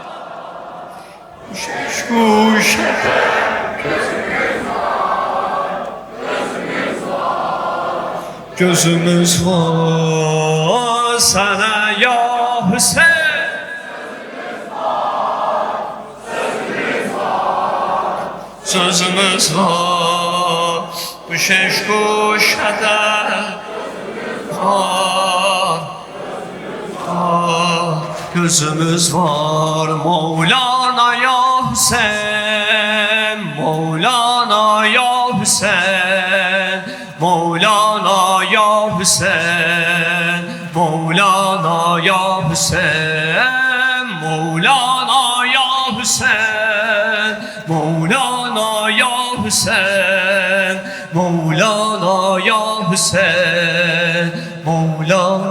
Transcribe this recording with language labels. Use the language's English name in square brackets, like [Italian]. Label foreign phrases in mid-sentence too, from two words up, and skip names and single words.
[Azerbaijani] Şeş kuşədə gözümüz var, sənə [Arabic] يا حسين [Azerbaijani] sözümüz var. Bu şeş kuşədə var, gözümüz var. [Arabic] مولانا يا حسين، مولانا يا حسين، مولانا يا حسين، مولانا يا حسين، مولانا يا حسين، مولانا يا حسين، مولانا يا حسين، مولانا.